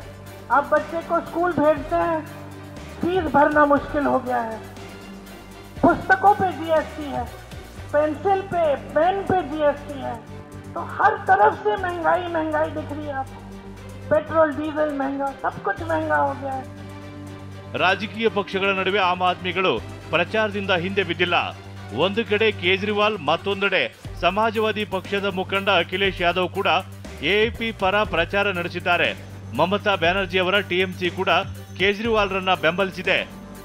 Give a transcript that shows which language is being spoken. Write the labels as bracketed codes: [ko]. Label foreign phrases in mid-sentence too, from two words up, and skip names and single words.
[hi] आप बच्चे को स्कूल भेजते हैं, फीस भरना मुश्किल हो गया है, पुस्तकों पे जीएसटी है, पेंसिल पे, पेन पे जीएसटी है। तो हर तरफ से महंगाई महंगाई दिख रही है आपको। पेट्रोल डीजल महंगा, सब कुछ महंगा हो गया है। [kn] ರಾಜಕೀಯ ಪಕ್ಷಗಳ ನಡುವೆ ಆಮ್ ಆದ್ಮಿಗಳು ಪ್ರಚಾರದಿಂದ ಹಿಂದೆ ಬಿದ್ದಿಲ್ಲ. ಒಂದು ಕಡೆ ಕೇಜ್ರಿವಾಲ್, ಮತ್ತೊಂದೆಡೆ ಸಮಾಜವಾದಿ ಪಕ್ಷದ ಮುಖಂಡ ಅಖಿಲೇಶ್ ಯಾದವ್ ಕೂಡ ಎಎಪಿ ಪರ ಪ್ರಚಾರ ನಡೆಸಿದ್ದಾರೆ. ಮಮತಾ ಬ್ಯಾನರ್ಜಿ ಅವರ ಟಿಎಂಸಿ ಕೂಡ ಕೇಜ್ರಿವಾಲ್ರನ್ನ ಬೆಂಬಲಿಸಿದೆ.